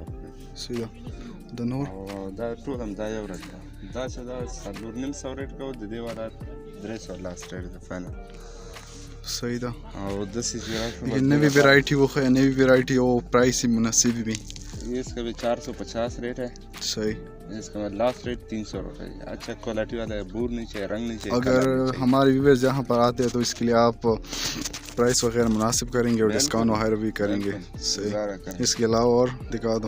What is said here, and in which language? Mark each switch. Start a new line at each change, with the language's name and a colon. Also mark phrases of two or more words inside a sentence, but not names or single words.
Pashto: سیده د نور او دا ټول هم دا یو ورځ ده دا چې دا 4.5 ریټ کوو د دې والا 300
English: last rate
Pashto: ده فاینل صحیح ده او داسې چې راشو
Urdu: لیکن نوی ویرائٹی وہ ہے نوی ویرائٹی اور پرائس ہی مناسب بھی اس کا بھی 450 ریٹ ہے صحیح اس کا
English: last rate
Urdu: 300 روپے اچھا کوالٹی والا ہے بور نہیں چاہیے رنگ نہیں چاہیے اگر ہمارے ویورز یہاں پر آتے ہیں تو اس کے لیے آپ پرائس وغیرہ مناسب کریں گے اور ڈسکاؤنٹ وغیرہ بھی کریں گے صحیح اس کے علاوہ اور دکھا دو